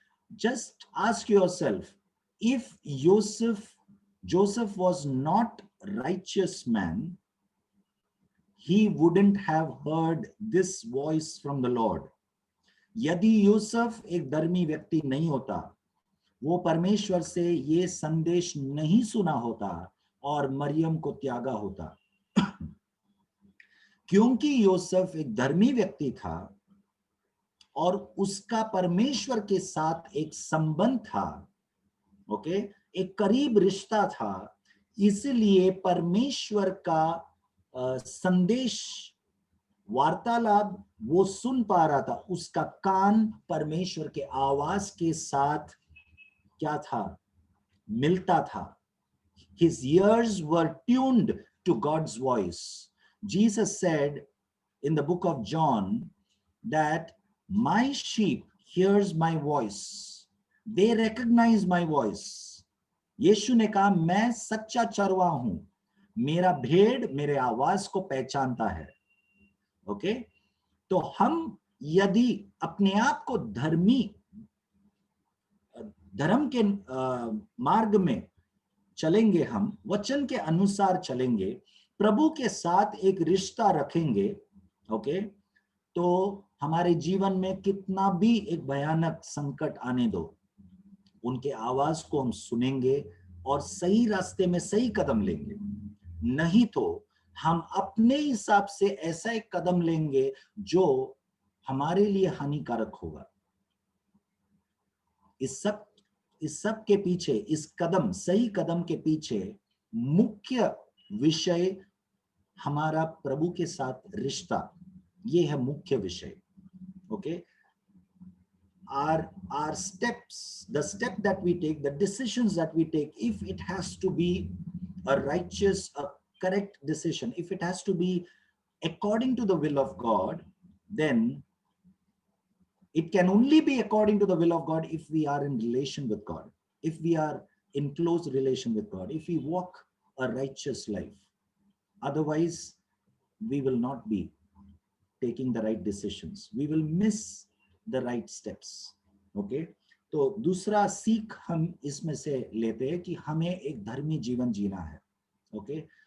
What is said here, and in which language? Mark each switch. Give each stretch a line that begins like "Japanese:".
English: Just ask yourself, if Joseph was not righteous man, he wouldn't have heard this voice from the Lord.
Hindi: यदि यूसुफ एक धर्मी व्यक्ति नहीं होता, वो परमेश्वर से ये संदेश नहीं सुना होता और मरियम को त्यागा होता। क्योंकि यूसुफ एक धर्मी व्यक्ति था और उसका परमेश्वर के साथ एक संबंध था। ओके, एक करीब रिश्ता था, इसलिए परमेश्वर का संदेश, वार्तालाप वो सुन पा रहा था। उसका कान परमेश्वर के आवाज के साथ क्या था? मिलता था।
English: His ears were tuned to God's voice. Jesus said in the book of John that my sheep hears my voice. They recognize my voice.
Hindi: यीशु ने कहा, मैं सच्चा चरवा हूं, मेरा भेड़ मेरे आवाज को पहचानता है। ओके, तो हम यदि अपने आप को धर्म के मार्ग में चलेंगे, हम वचन के अनुसार चलेंगे, प्रभु के साथ एक रिश्ता रखेंगे, ओके, तो हमारे जीवन में कितना भी एक भयानक संकट आने दो, उनके आवाज को हम सुनेंगे और सही रास्ते में सही कदम लेंगे। नहीं तो हम अपने हिसाब से ऐसा एक कदम लेंगे जो हमारे लिए हानिकारक होगा। इस सब के पीछे, इस कदम, सही कदम के पीछे मुख्य विषय हमारा प्रभु के साथ रिश्ता, ये है मुख्य विषय।
English: Okay, our steps, the step that we take, the decisions that we take, if it has to be a righteous, a correct decision, if it has to be according to the will of God, then it can only be according to the will of God if we are in relation with God, if we are in close relation with God, if we walk a righteous life. Otherwise, we will not be taking the right decisions. We will miss the right steps. Okay?
Hindi: तो दूसरा सीख हम इसमें से लेते हैं कि हमें एक धर्मी जीवन जीना है। ओके?